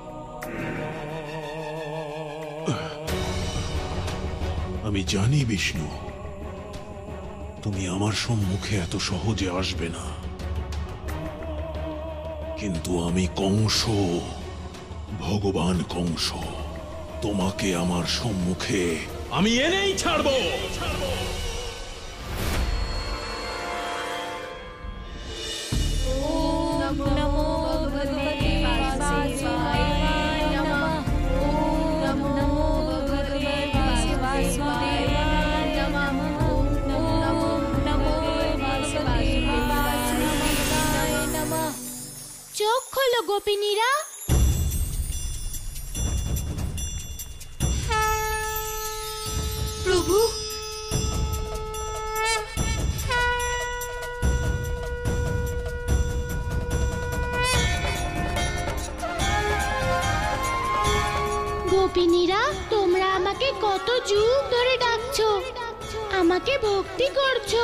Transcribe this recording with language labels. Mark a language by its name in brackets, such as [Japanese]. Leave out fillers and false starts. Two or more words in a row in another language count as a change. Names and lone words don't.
[Bangla] আমি জানি বিষ্ণু, তুমি আমার সম্মুখে এত সহজে আসবে না, কিন্তু আমি কংস, ভগবান কংস, তোমাকে আমার সম্মুখে আমি এনেই ছাড়বো। [Sanskrit] नमो भगवते वासुदेवाय नमः। ओम नमो भगवते वासुदेवाय नमः। ओम नमो भगवते वासुदेवाय नमः। [Bangla] চোখ খোলো গোপিনীরা। প্রভু, গোপিনীরা, তোমরা আমাকে কত যুগ ধরে ডাকছো, আমাকে ভক্তি করছো।